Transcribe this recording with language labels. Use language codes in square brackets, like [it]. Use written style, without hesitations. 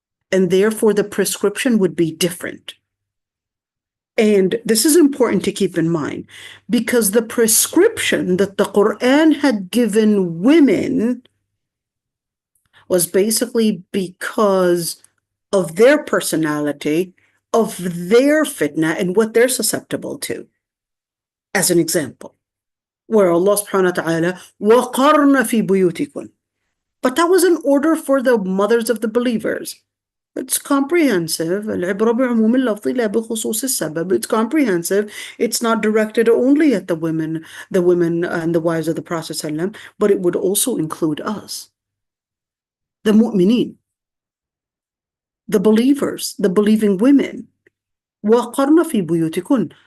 [en] And therefore, the prescription would be different. And this is important to keep in mind because the prescription that the Quran had given women was basically because of their personality, of their fitna, and what they're susceptible to. As an example, where Allah subhanahu wa ta'ala, [ar] وَقَرْنَ فِي بُيُوتِكُنْ. [en] But that was an order for the mothers of the believers. It's comprehensive. [ar] العبرة بعموم اللفظ لا بخصوص السبب. [en] It's comprehensive. It's not directed only at the women and the wives of the Prophet ﷺ, but it would also include us. The mu'mineen, the believers, the believing women. [ar] وَقَرْنَ فِي بُيُوتِكُنْ.